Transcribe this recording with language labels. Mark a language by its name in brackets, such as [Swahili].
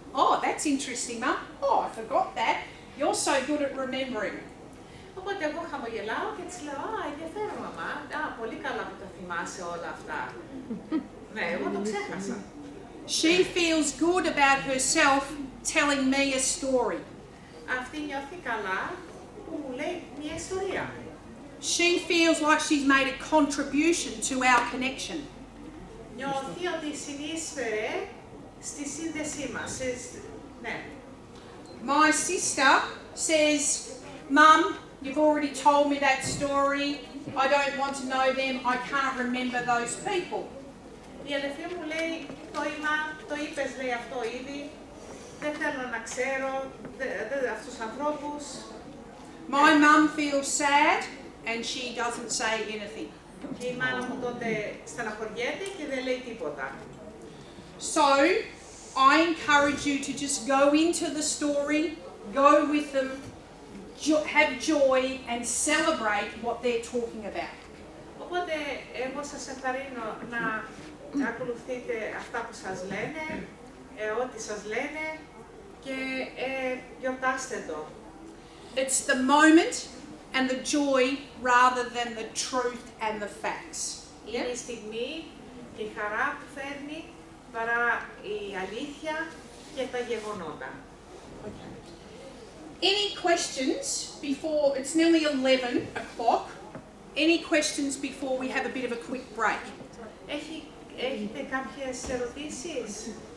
[English] Oh, that's interesting, Mum. Oh, I forgot that. You're so good at remembering. [Greek] Οπότε εγώ χαμογελάω και της λέω, α, ενδιαφέρον μαμά, πολύ καλά που τα θυμάσαι όλα αυτά. Ναι, εγώ το ξέχασα. [English] She feels good about herself telling me a story. [Greek] Αυτή νιώθει καλά που μου λέει μια ιστορία. [English] She feels like she's made a contribution to our connection. [Greek] Νιώθει ότι συνείσφερε στη σύνδεσή μας. Ναι. [English] My sister says, Mum, you've already told me that story. I don't want to know them. I can't remember those people. [Greek] Η αδελφή μου λέει, το είπες, λέει αυτό ήδη. Δεν θέλω να ξέρω αυτούς τους ανθρώπους. [English] My mum feels sad and she doesn't say anything. [Greek] Και η μάνα μου τότε στεναχωριέται και δεν λέει τίποτα. [English] So, I encourage you to just go into the story, go with them, have joy and celebrate what they're talking about. [Greek] Οπότε εγώ σας ενθαρρύνω να ακολουθείτε αυτά που σας λένε, ό,τι σας λένε και γιορτάστε το. [English] It's the moment and the joy rather than the truth and the facts. [Greek] Είναι η στιγμή και η χαρά που φέρνει παρά η αλήθεια και τα γεγονότα. [English] Okay. Any questions before, it's nearly 11 o'clock, any questions before we have a bit of a quick break? [Greek] Έχει Έχετε κάποιες ερωτήσεις?